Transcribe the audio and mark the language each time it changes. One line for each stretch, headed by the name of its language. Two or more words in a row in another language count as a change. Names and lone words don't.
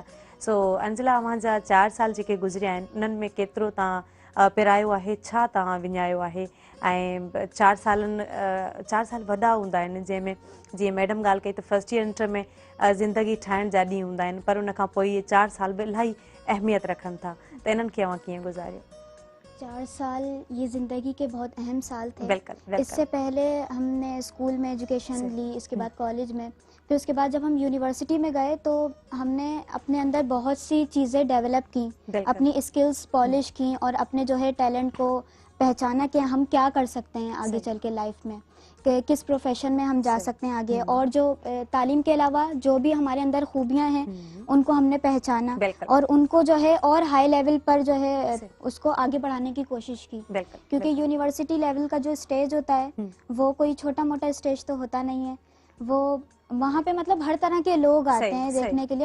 Sindhi: सो अंजला, अव्हांजा 4 साल जेके गुज़रिया आहिनि उन्हनि में केतिरो तव्हां पिरायो आहे, छा तव्हां विञायो आहे, ऐं 4 साल वॾा हूंदा आहिनि जंहिंमें जीअं मैडम ॻाल्हि कई त
English: first year inter
Sindhi: में ज़िंदगी ठाहिण जा ॾींहं हूंदा आहिनि, पर उन खां पोइ इहे 4 साल बि इलाही अहमियत रखनि था, त इन्हनि खे अव्हां कीअं गुज़ारियो?
Urdu: 4 سال یہ زندگی کے بہت اہم سال تھے. بالکل. اس سے پہلے ہم نے اسکول میں ایجوکیشن لی, اس کے بعد کالج میں, پھر اس کے بعد جب ہم یونیورسٹی میں گئے تو ہم نے اپنے اندر بہت سی چیزیں ڈیولپ کیں, اپنی
English: skills polish
Urdu: کیں اور اپنے جو ہے ٹیلنٹ کو پہچانا کہ ہم کیا کر سکتے ہیں آگے چل کے لائف میں, کہ کس پروفیشن میں ہم جا سکتے ہیں آگے, اور جو تعلیم کے علاوہ جو بھی ہمارے اندر خوبیاں ہیں ان کو ہم نے پہچانا اور ان کو جو ہے اور
English: high level
Urdu: پر جو ہے اس کو آگے بڑھانے کی کوشش کی, کیونکہ
English: university level
Urdu: کا جو اسٹیج ہوتا ہے وہ کوئی چھوٹا موٹا اسٹیج تو ہوتا نہیں ہے, وہ وہاں پہ مطلب ہر طرح کے لوگ آتے ہیں دیکھنے کے لیے.